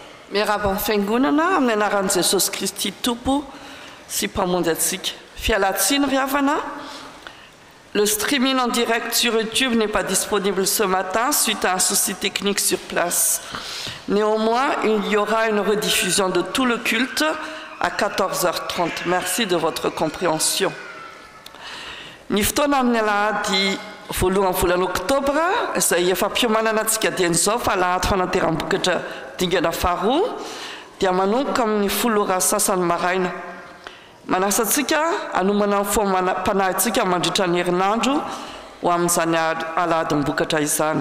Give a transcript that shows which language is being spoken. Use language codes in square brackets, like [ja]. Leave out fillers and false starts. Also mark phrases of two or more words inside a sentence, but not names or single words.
[mg] Miarahaba fiangonana amin'ny anaran'i Jesosy Kristy Tompo sy mpamonjy antsika. Fialatsiny ry havana. [fr] Le streaming en direct sur YouTube n'est pas disponible ce matin suite à un souci technique sur place. Néanmoins, il y aura une rediffusion de tout le culte à 14h30. Merci de votre compréhension. [mg] Niftona amin'ny alahady voalohany volana oktobra izay efa mpiomanana antsika dian'izao fa alahady fanateram-bokatra dingana faharoa dia manomboka amin'ny 10 ora sasany maraina. Manasa antsika anomana ny fomam-panahintsika mandritra ny herinandro ho amin'izany alahady-mbokatra izany.